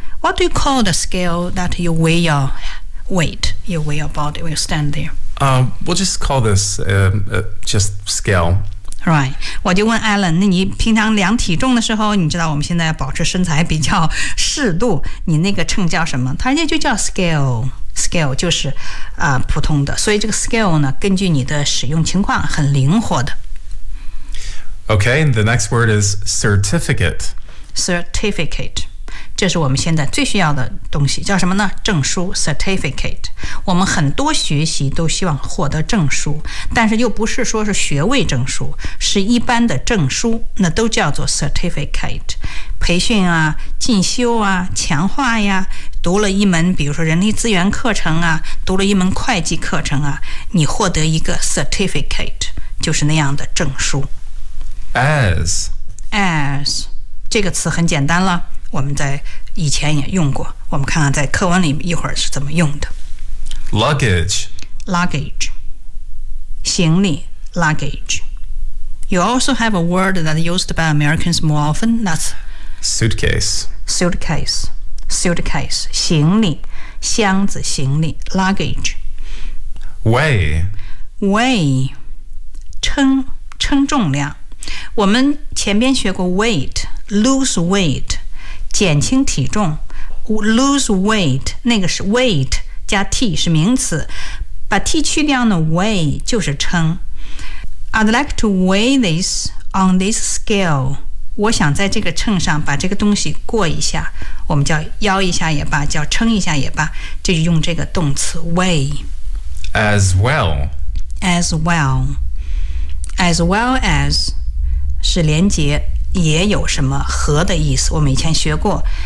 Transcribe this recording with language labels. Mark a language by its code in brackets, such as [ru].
[en] What do you call the scale that you weigh your weight? You weigh your body when you stand there. We'll just call this just scale. Right. [zh] 我就问 Alan， 那你平常量体重的时候，你知道我们现在保持身材比较适度，你那个秤叫什么？他人家就叫 scale。 Scale 就是、普通的所以这个 scale 呢根据你的使用情况很灵活的 [en] Okay, the next word is certificate [zh] Certificate 这是我们现在最需要的东西叫什么呢证书 Certificate 我们很多学习都希望获得证书但是又不是说是学位证书是一般的证书那都叫做 certificate 培训啊进修啊强化呀读了一门比如说人力资源课程啊读了一门会计课程啊你获得一个 certificate 就是那样的证书 [en] as [zh] 这个词很简单了我们在以前也用过我们看看在课文里一会儿是怎么用的 [en] luggage 行李 luggage you also have a word that used by Americans more often that's suitcase [zh] suitcase, 行李箱子行李 luggage. [en] Weigh, [zh] 称重量。我们前边学过 weight, lose weight, 减轻体重。 Lose weight, 那个是 weight, 加 t, 是名词。把 t 去掉呢 weigh, 就是称。 [en] I'd like to weigh this on this scale. [zh] 我想在这个秤上把这个东西过一下，我们叫腰一下也罢，叫称一下也罢，就用这个动词 weigh. [en] As well. [zh] As well. As well as 是连接，也有什么和的意思，我们以前学过。